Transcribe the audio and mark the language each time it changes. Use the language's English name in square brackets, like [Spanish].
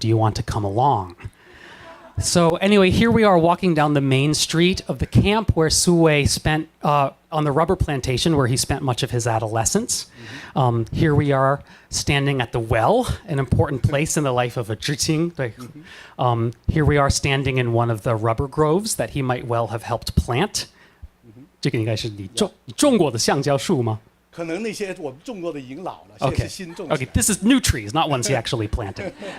[English] Do you want to come along? So anyway, here we are walking down the main street of the camp where Su Wei spent, on the rubber plantation where he spent much of his adolescence. Here we are standing at the well, an important place in the life of a Zhiqing. Here we are standing in one of the rubber groves that he might well have helped plant. [Chinese] 这个应该是你种过的橡胶树吗？可能那些我种过的已经老了，现在 [English] Okay. [Chinese] 是新种起来 [English] Okay. This is new trees, not ones he actually planted.